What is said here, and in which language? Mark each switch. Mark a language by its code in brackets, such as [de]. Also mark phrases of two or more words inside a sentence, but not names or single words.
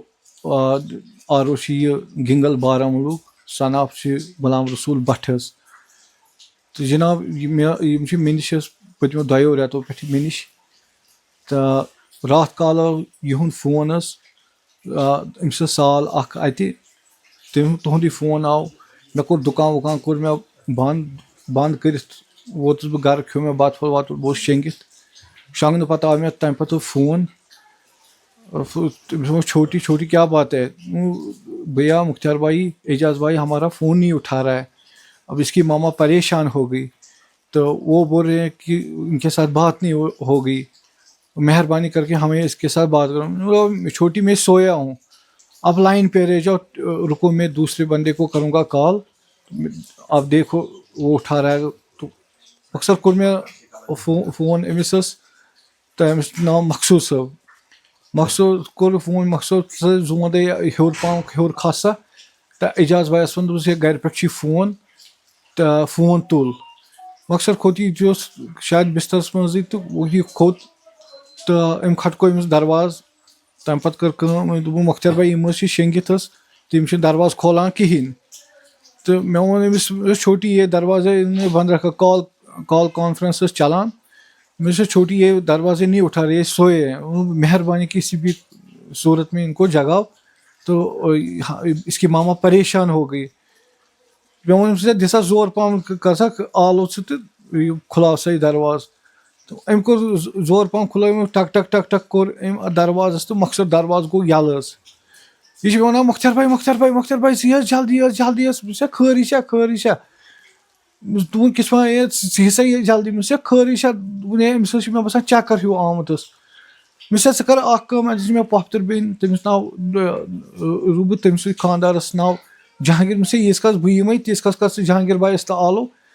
[ks] او چھِ یہِ گِنگل بارہمولہُک [en] son of [ks] چھِ غلام رسوٗل بٹ حظ تہٕ جناب یِم چھِ مےٚ نِش حظ پٔتمیو 2 رٮ۪تو پٮ۪ٹھ مےٚ نِش تہٕ راتھ کالہٕ آو یِہُنٛد فون حظ أمِس ٲس سال اکھ اَتہِ تُہُنٛدُے فون آو مےٚ کوٚر دُکان وُکان کوٚر مےٚ بنٛد کٔرِتھ ووتُس بہٕ گرٕ کھیوٚو مےٚ بَتہٕ پھوٚل وَتہٕ بہٕ اوسُس شۄنٛگِتھ شۄنٛگنہٕ پَتہٕ آو مےٚ تَمہِ پَتہٕ فون [ur] تٔمِس چھوٹی کیا بات ہے بھیا مختار بھائی اعجاز بھائی ہمارا فون نہیں اٹھا رہا ہے اب اس کی ماما پریشان ہو گئی تو وہ بول رہے ہیں کہ ان کے ساتھ بات نہیں ہو گئی مہربانی کر کے ہمیں اس کے ساتھ بات کرو چھوٹی میں سویا ہوں اب لائن پہ رہ جاؤ رکو میں دوسرے بندے کو کروں گا کال اب دیکھو وہ اٹھا رہا ہے تو اکثر [ks] کوٚر مےٚ فون أمِس ٲس تہٕ أمِس چھُ ناو مقصوٗد صٲب مقصوٗد کوٚر فون مقصوٗد صٲب زٕ وَنَے ہیوٚر پہم ہیوٚر کھس سا تہٕ اعجاز بایَس ووٚن دوٚپُس ہے گرِ پٮ۪ٹھ چھُے فون تہٕ فون تُل مقصد کھوٚت یہِ اوس شاید بِسترَس منٛزٕے تہٕ یہِ کھوٚت تہٕ أمۍ کھٹکو أمِس دروازٕ تَمہِ پَتہٕ کٔر کٲم أمۍ دوٚپُن مۄختار بھائی یِم ٲسۍ یہِ شۄنٛگِتھ حظ تہٕ یِم چھِنہٕ دروازٕ کھولان کِہیٖنۍ تہٕ مےٚ ووٚن أمِس [ur] چھوٹی یہ دروازے بنٛد رکھا [ks] کال کانفرنس ٲس چلان مےٚ دوٚپُس [ur] چھوٹی یہ دروازے نہیں اٹھا رہے سوئے ہیں مہربانی کسی بھی صورت میں ان کو جگاؤ تو اس کی ماما پریشان ہو گئی [ks] مےٚ ووٚن أمِس دِ سا زور پہم کر سا آلو ژٕ تہٕ کھُلاو سا یہِ دروازٕ تہٕ أمۍ کوٚر زور پہم کھُلٲو أمۍ ٹک ٹک ٹک ٹک کوٚر أمۍ دروازس تہٕ مقصد دروازٕ گوٚو یَلہٕ حظ یہِ چھُ مےٚ وَنان مۄختار بھائی ژٕ حظ جلدی حظ بہٕ چھُس خٲرٕے چھا دوٚپُن کِس پٲٹھۍ ژٕ سا یہِ جلدی مےٚ دوٚپُس خٲرٕے چھا دوٚپُن ہے أمِس حظ چھُ مےٚ باسان چکر ہیوٗ آمُت حظ مےٚ دوٚپُس ژٕ کر اکھ کٲم اَتہِ چھِ مےٚ پۄپھتٕر بیٚنہِ تٔمِس ناو روٗبہٕ تٔمۍ سٕنٛدۍ خانٛدارَس ناو جہانگیٖر مےٚ دوٚپُس ییٖتِس کالس بہٕ یِمے تیٖتِس کالس کر ژٕ جہانگیٖر بایَس تہٕ آلو